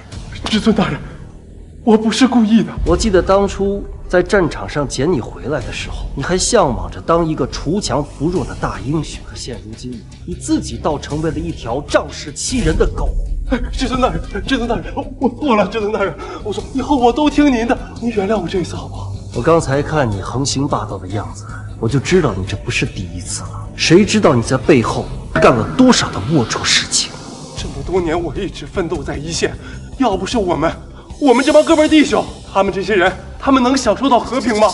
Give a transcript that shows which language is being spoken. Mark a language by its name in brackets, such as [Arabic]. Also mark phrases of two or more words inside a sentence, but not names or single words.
[Chinese] 至尊大人，我不是故意的。我記得當初在戰場上撿你回來的時候，你還向往着當一個鋤強扶弱的大英雄，可現如今你自己倒成為了一條仗勢欺人的狗。至尊大人，至尊大人，我錯了，至尊大人，我說以後我都聽您的，您原諒我這一次好不好？我剛才看你橫行霸道的樣子，我就知道你這不是第一次了。誰知道你在背後幹了多少的齷齪事情？這麼多年我一直奮鬥在一線，要不是我們這幫哥們弟兄，他們這些人，他們能享受到和平嗎？